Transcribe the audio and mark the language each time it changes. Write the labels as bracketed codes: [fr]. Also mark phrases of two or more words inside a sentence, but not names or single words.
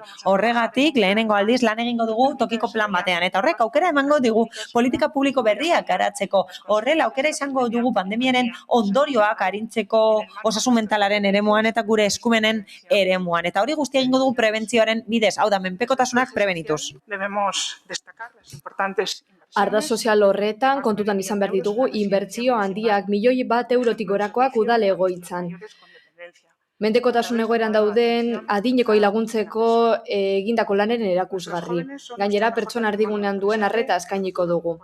[eu] Horregatik lehenengo aldiz lan egingo dugu tokiko plan batean eta horrek aukera emango digu politika publiko berriak garatzeko. Horrela aukera izango dugu pandemiaren ondorioak arintzeko osasun mentalaren eremuan eta gure eskumenen eremuan eta hori guztia egingo dugu prebentzioaren bidez, hau da menpekotasunak prebenituz. [es] Debemos destacar las importantes [eu] Arda sozial horretan kontutan izan behar ditugu inbertsio handiak 1.000.000 eurotik gorakoak udal egoitzan. mendekotasun egoeran dauden adinekoi laguntzeko egindako lanaren erakusgarri. Gainera, pertsona erdigunean duen arreta eskainiko dugu.